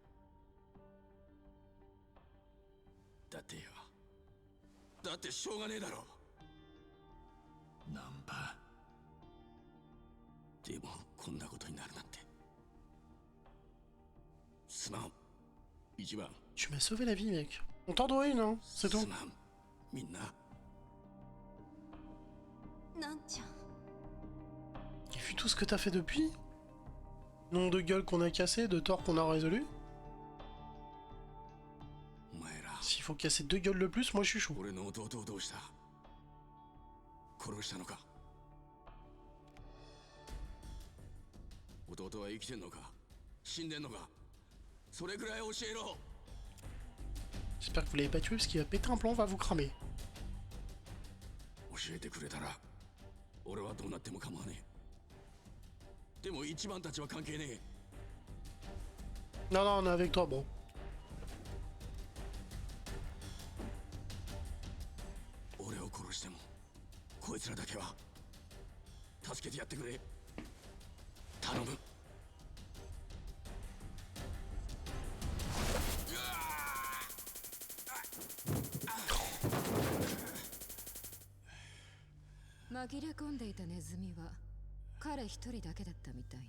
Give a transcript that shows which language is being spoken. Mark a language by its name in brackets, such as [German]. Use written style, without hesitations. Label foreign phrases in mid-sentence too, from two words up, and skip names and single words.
[Japanese] だってよ、だってしょうがねえだろ。ナンバでもこんなことになるなんて。すまん、一番。 [French] Tu m'as sauvé la vie, mec. On t'en doit une, hein. C'est tout. [Japanese] すまん、みんな。なんちゃん。 [French] Et vu tout ce que t'as fait depuis, nombre de gueules qu'on a cassées, de torts qu'on a résolus, [Japanese] お前ら [French] s'il faut casser 2 gueules de plus, moi je suis chaud. [Japanese] 俺の弟をどうした？殺したのか？弟は生きてんのか死んでんのか、それくらい教えろ。 [French] J'espère que vous l'avez pas tué parce qu'il va péter un plomb, on va vous cramer. [Japanese] 教えてくれたら俺はどうなっても構わねえ。でも一番たちは関係ねえ。 [French] Non, non, on est avec toi, bro. [Japanese] 俺を殺してもこいつつらだけは助けてやってくれ。頼む。紛れ込んでいたネズミは彼一人だけだったみたいね。